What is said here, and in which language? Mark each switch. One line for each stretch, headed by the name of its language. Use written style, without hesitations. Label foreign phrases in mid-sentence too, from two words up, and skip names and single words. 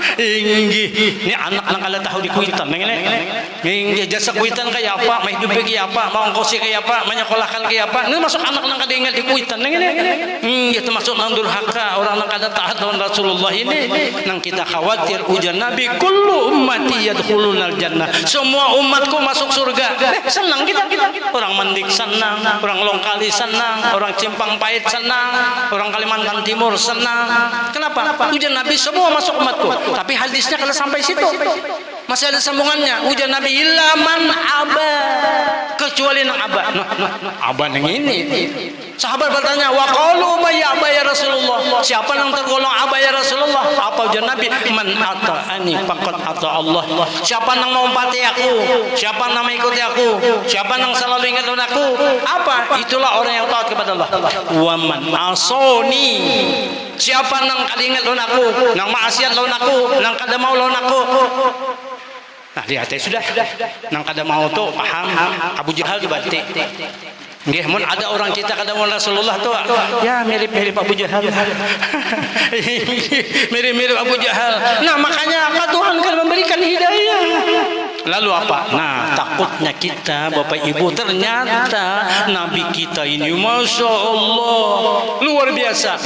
Banjar: Inggi, ini anak nang ala tahu di kuitan, inggi jasa kuitan kayak apa, mah hidup kayak apa, mau ongkosi kayak apa, menyekolahkan kayak apa, ini masuk anak nang kada ingat di kuitan, itu masuk nang durhaka, orang nang kada taat lawan Rasulullah ini, nang kita khawatir ujar Nabi,
Arabic: kullu ummati yadkhulunal jannah,
Indonesian: semua umatku masuk surga, senang kita, orang Mandik senang, orang Longkali senang, orang Cimpang Pait senang, orang Kalimantan Timur senang, kenapa?
Banjar: Ujar Nabi semua masuk umatku. Tapi hadisnya kalau sampai situ masih ada sambungannya. Ujar Nabi
Arabic: ilaman aba,
Banjar: kecuali nang aba. Aba nang ini. Sahabat bertanya,
Arabic: wa qalu may aba ya Rasulullah.
Banjar: Siapa nang tergolong aba ya Rasulullah? Apa ujar Nabi?
Arabic: Man ata'ani faqad ata Allah.
Banjar: Siapa nang mau pati aku? Siapa nang mengikuti aku? Siapa nang selalu ingat aku? Apa?
Indonesian: Itulah orang yang taat kepada Allah.
Arabic: Wa man asoni.
Banjar: Siapa nang kada ingat lawan aku, nang maksiat lawan aku, nang kada mau lawan aku. Nah, lihat sudah. Nang kada mau tuh paham Abu Jahal dibati. Nggih, mun ada orang kita kada mau Rasulullah tuh ya mirip-mirip Abu Jahal. Mirip-mirip Abu Jahal. Nah, makanya apa Tuhan kan memberikan hidayah. Lalu apa?
Indonesian: Nah, takutnya kita Bapak Ibu, ternyata Nabi kita ini
Arabic: Masya Allah
Indonesian: luar biasa.